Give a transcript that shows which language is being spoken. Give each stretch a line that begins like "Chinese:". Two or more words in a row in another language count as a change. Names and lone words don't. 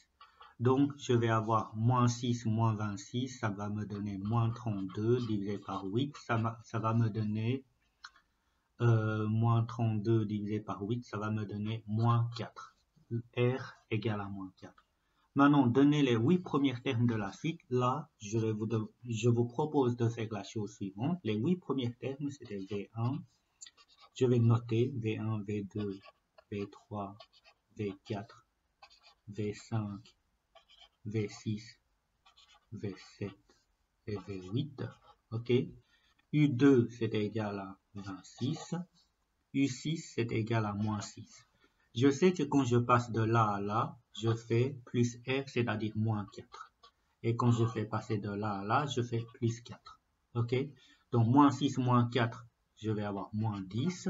French: Donc, je vais avoir moins 6 moins 26, ça va me donner moins 32 divisé par 8, ça va me donner moins 32 divisé par 8, ça va me donner moins 4. R égale à moins 4. Maintenant, donnez les 8 premiers termes de la suite. Là, je vous propose de faire la chose suivante. Les 8 premiers termes, c'était V1. Je vais noter V1, V2, V3, V4, V5, V6, V7 et V8. OK? U2, c'est égal à 26. U6, c'est égal à moins 6. Je sais que quand je passe de là à là, je fais plus R, c'est-à-dire moins 4. Et quand je fais passer de là à là, je fais plus 4. OK? Donc, moins 6, moins 4, je vais avoir moins 10.